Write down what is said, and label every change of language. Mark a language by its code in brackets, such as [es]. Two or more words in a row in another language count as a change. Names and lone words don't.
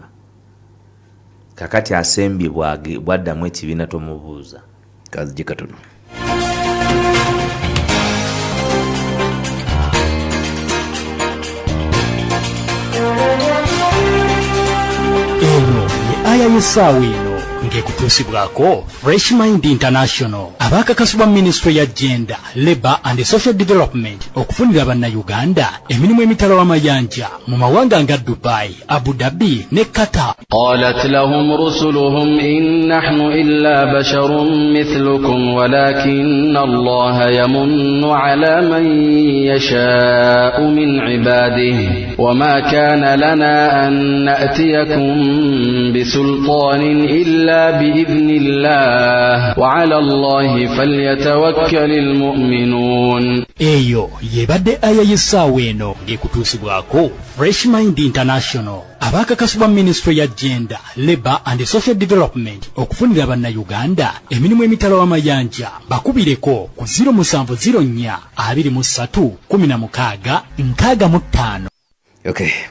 [lg] Kakati asembye bwaddamu ekibiina tomubuuza. Kazije katono. Eno ye aya y'essaawa eno ng'ekutuusibwako Fresh Mind International abakakasibwa Ministry ya Gender, Labour and Social Development okufunira bannayuganda emirimu emitalo amayanja mu mawanga nga Dubai, Abu Dhabi ne Qatar. [ar] قالت لهم رسلهم إن نحن إلا بشر مثلكم ولكن الله يمن على من يشاء من عباده وما كان لنا أن نأتيكم بسلطان إلا بإذن الله وعلى الله فليتوكل المؤمنون. [lg] Eyo yebadde aya y'essaawa eno ng'ekutuusibwako Fresh Mind International abakakasibwa Ministry ya Gender, Labour and Social Development okufunira bannayuganda emirimu emitalo amayanja bakubireko ku 0704 23 16 65. Okay.